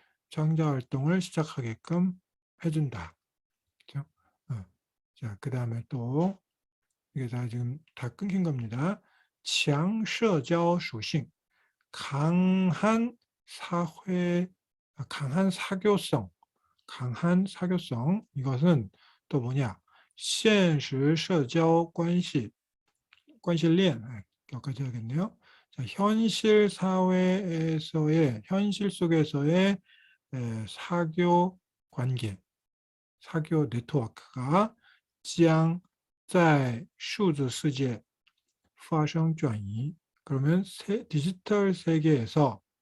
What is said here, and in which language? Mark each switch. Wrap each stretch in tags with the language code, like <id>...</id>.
<ko>창조 활동을 시작하게끔 해준다. 그죠? 자, 그 다음에 또 이게 다 지금 다 끊긴 겁니다.</ko> <zh>强社交属性,</zh> <ko>강한 사회, 강한 사교성, 강한 사교성. 이것은 또 뭐냐?</ko> <zh>现实社交关系, 关系链,</zh> <ko>여기까지 하겠네요. 자, 현실 사회에서의, 현실 속에서의 사교 관계, 사교 네트워크가</ko> <zh>将在数字世界发生转移.</zh> <ko>그러면 디지털 세계에서</ko>